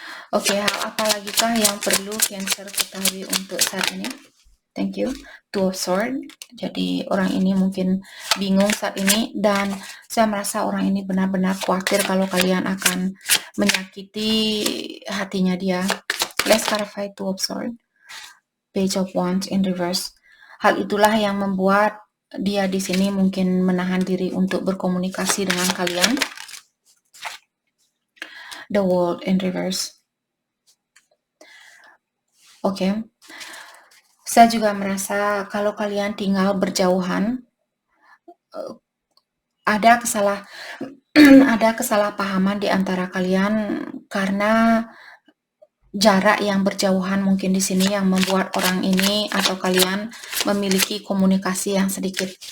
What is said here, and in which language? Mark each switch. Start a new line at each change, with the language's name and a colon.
Indonesian: Oke, hal apa lagi kah yang perlu Cancer ketahui untuk saat ini?
English: Thank you. Two of Swords.
Indonesian: Jadi orang ini mungkin bingung saat ini, dan saya merasa orang ini benar-benar khawatir kalau kalian akan menyakiti hatinya dia.
English: Let's clarify Two of Swords. Page of Wands in reverse.
Indonesian: Hal itulah yang membuat dia di sini mungkin menahan diri untuk berkomunikasi dengan kalian.
English: The World in reverse.
Indonesian: Oke. Saya juga merasa kalau kalian tinggal berjauhan, ada kesalahpahaman di antara kalian karena jarak yang berjauhan mungkin di sini yang membuat orang ini atau kalian memiliki komunikasi yang sedikit.